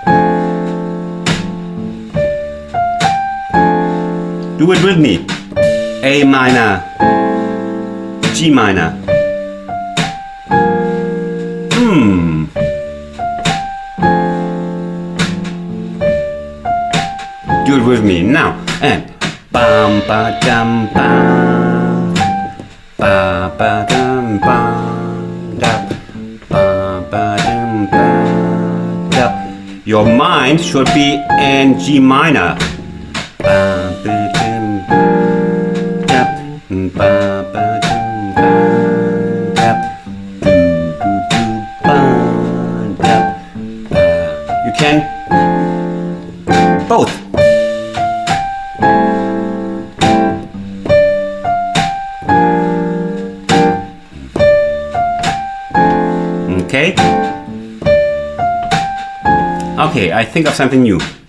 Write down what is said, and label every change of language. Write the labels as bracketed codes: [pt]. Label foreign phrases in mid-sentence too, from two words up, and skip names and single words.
[en] Do it with me. A minor, G minor. Do it with me now. And bam ba dum bam, ba ba dum bam, da ba ba dum bam, da. Your mind should be in G minor. Ba ba dum da, ba ba dum bam, da, do do do bam, da, ba. You can both. Okay. Okay, I think of something new.